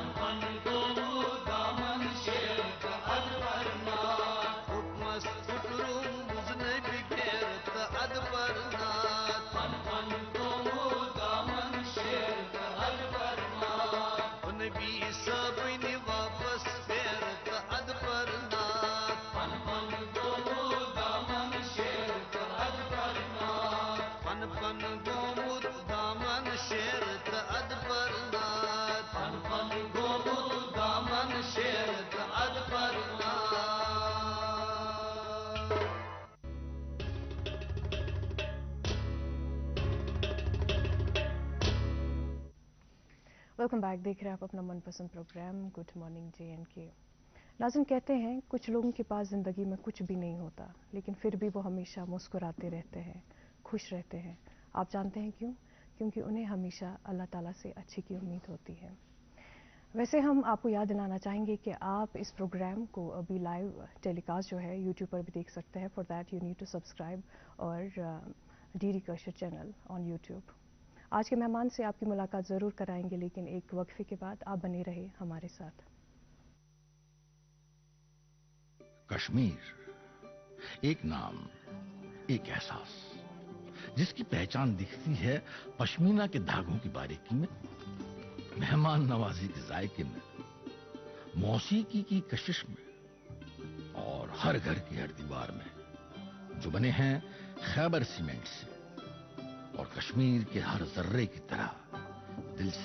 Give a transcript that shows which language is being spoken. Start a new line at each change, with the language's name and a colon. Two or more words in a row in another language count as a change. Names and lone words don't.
Kashmiri: حُکمس پھُٹروم مُزنبہِ گیرٕ تہٕ ادٕ پرنات نبی صٲبنہِ واپس پھیرٕ تہٕ ادٕ پرنات پن پن گومُت دامن شیرٕ تہٕ ادٕ پرنات شیرٕ تہٕ ادٕ پرنات
English: Welcome back.
Urdu: دیکھ رہے ہیں آپ اپنا من پسند پروگرام گڈ مارننگ JNK. ناظرین کہتے ہیں کچھ لوگوں کے پاس زندگی میں کچھ بھی نہیں ہوتا لیکن پھر بھی وہ ہمیشہ مسکراتے رہتے ہیں, خوش رہتے ہیں. آپ جانتے ہیں کیوں؟ کیونکہ انہیں ہمیشہ اللہ تعالیٰ سے اچھی کی امید ہوتی ہے. ویسے ہم آپ کو یاد دلانا چاہیں گے کہ آپ اس پروگرام کو ابھی
English: live telecast
Urdu: جو ہے یوٹیوب پر بھی دیکھ سکتے ہیں.
English: For that you need to subscribe our DD Kashur channel on YouTube.
Urdu: آج کے مہمان سے آپ کی ملاقات ضرور کرائیں گے لیکن ایک وقفے کے بعد آپ بنے رہے ہمارے ساتھ. کشمیر ایک نام, ایک احساس جس کی پہچان دکھتی ہے پشمینہ کے دھاگوں کی باریکی میں, مہمان نوازی کے ذائقے میں, موسیقی کی کشش میں اور ہر گھر کی ہر دیوار میں, جو بنے ہیں خیبر سیمنٹ سے اور کشمیر کے ہر ذرے کی طرح دل سے.